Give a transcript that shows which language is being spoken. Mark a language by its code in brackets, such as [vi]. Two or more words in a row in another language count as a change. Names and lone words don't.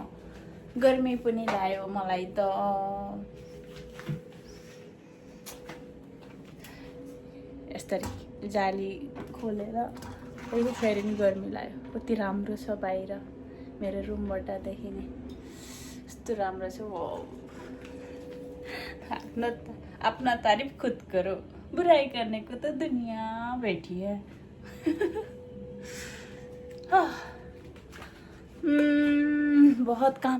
[ne] गर्मी पनि लाग्यो मलाई त। यस्तरी जाली खोलेर फेरि नि गर्मी लाग्यो। कति राम्रो छ बाहिर, मेरो रुमबाट देखिने यस्तो राम्रो छ। [hi] अपना तारीफ खुद करो, बुराई करने को तो दुनिया बैठी है। बहुत काम